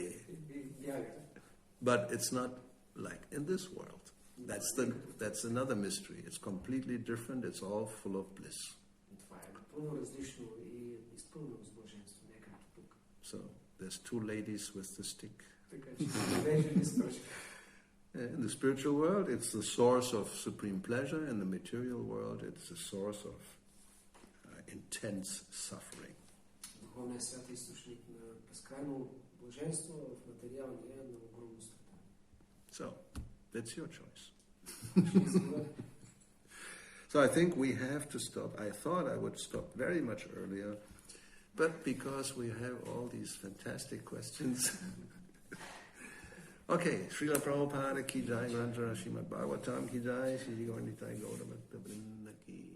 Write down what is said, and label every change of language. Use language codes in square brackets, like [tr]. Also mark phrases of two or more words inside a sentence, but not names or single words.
[en] But it's not like in this world. That's another mystery. It's completely different. It's all full of bliss. So there's two ladies with the stick. [bg] Така че две жени с пръчка. [en] In the spiritual world, it's the source of supreme pleasure. In the material world, it's the source of intense suffering. [bg] Духовният свят е източник на безкрайно блаженство, в материалния на огромно страдание. [en] So, that's your choice. So I think we have to stop. I thought I would stop very much earlier, but because we have all these fantastic questions. Okay, Srila Prabhupada [hi] की जय, [en] Granthara Srimad Bhagavatam [hi] की जय, [en] Shri Gaura Nitai Gauravani ki